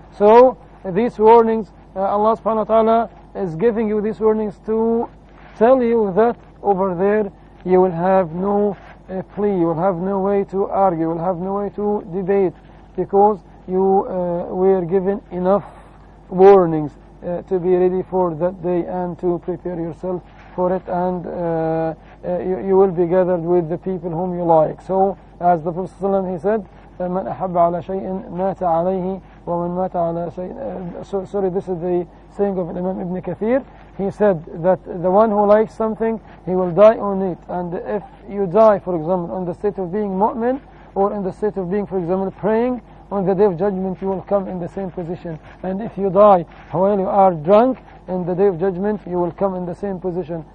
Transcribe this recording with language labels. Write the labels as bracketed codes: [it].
[en] So these warnings, Allah subhanahu wa ta'ala is giving you these warnings to tell you that over there you will have no plea, you will have no way to argue, you will have no way to debate, because you were given enough warnings to be ready for that day and to prepare yourself for it, and you will be gathered with the people whom you like. So as the Prophet ﷺ, he said, [ar] من أحب على شيء مات عليه ومن مات على شيء. [en] Sorry, this is the saying of Imam Ibn Kathir. He said that the one who likes something, he will die on it. And if you die, for example, on the state of being mu'min, or in the state of being, for example, praying, on the day of judgment you will come in the same position. And if you die while you are drunk, in the day of judgment you will come in the same position.